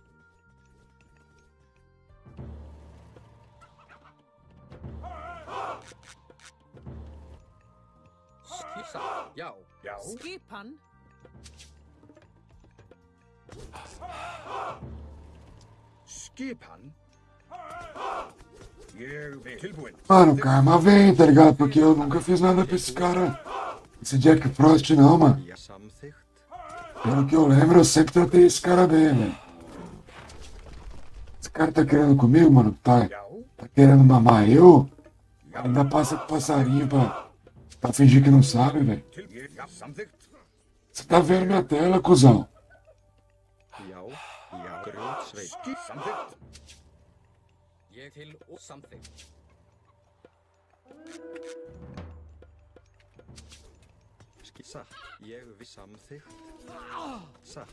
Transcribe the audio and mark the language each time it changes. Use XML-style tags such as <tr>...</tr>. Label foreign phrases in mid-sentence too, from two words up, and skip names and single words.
<is>Satt, já. Já. Skipan. Skipan. Ég vil. Tilbúin.</is> <pt>Mano, o karma vem, tá ligado? Porque eu nunca fiz nada pra esse cara. Esse Jack Frost não, mano.</pt> <is>Já samþykkt.</is> <pt>Pelo que eu lembro, eu sempre tratei esse cara bem, velho. Esse cara tá querendo comigo, mano? Tá</pt> <is>Já.</is> <pt>querendo mamar eu? Ainda passa com passarinho pra fingir que não sabe, velho.</pt> <is>Já. Samþykkt.</is> <pt>Você tá vendo minha tela, cuzão?</pt> <is>Já. Já. Grjótsveit. Samþykkt. Ég til og samþykkt. Satt. Ég vil samþykkt. Satt.</is>